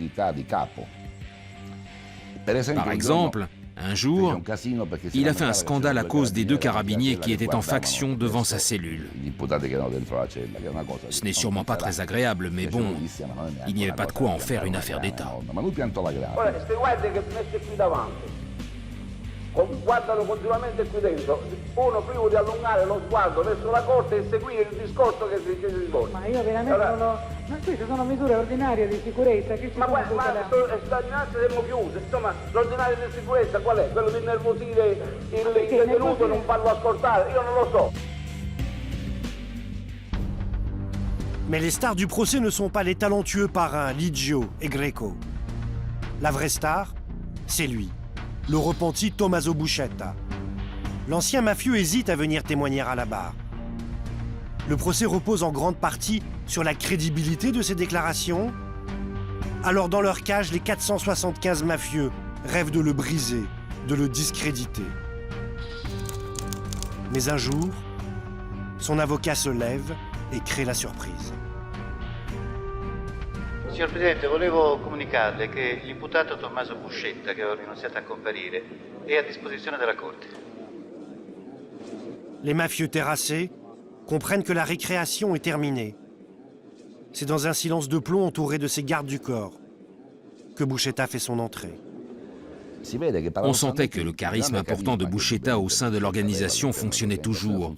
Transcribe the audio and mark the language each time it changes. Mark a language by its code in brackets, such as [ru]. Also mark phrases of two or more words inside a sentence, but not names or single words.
[fr] Par exemple, un jour, il a fait un scandale à cause des 2 carabiniers qui étaient en faction devant sa cellule. Ce n'est sûrement pas très agréable, mais bon, il n'y avait pas de quoi en faire une affaire d'État. [it] Guardano continuamente qui dentro, uno prima di allungare lo sguardo verso la corte e seguire il discorso che si svolge. Ma io veramente non ho... Ma queste sono misure ordinarie di sicurezza, che ci sono stagionate siamo chiuse, insomma, l'ordinario di sicurezza qual è? Quello di innervosire il detenuto e non farlo ascoltare? Io non lo so. [fr] Mais les stars du procès ne sont pas les talentueux parrains Liggio et Greco. La vraie star, c'est lui. Le repenti Tommaso Buscetta. L'ancien mafieux hésite à venir témoigner à la barre. Le procès repose en grande partie sur la crédibilité de ses déclarations. Alors dans leur cage, les 475 mafieux rêvent de le briser, de le discréditer. Mais un jour, son avocat se lève et crée la surprise. [it] Signor Presidente, volevo comunicarle che l'imputato Tommaso Buscetta, che aveva rinunziato a comparire, è a disposizione della Corte. [fr] Les mafieux terrassés comprennent que la récréation est terminée. C'est dans un silence de plomb entouré de ses gardes du corps que Buscetta fait son entrée. On sentait que le charisme important de Buscetta au sein de l'organisation fonctionnait toujours.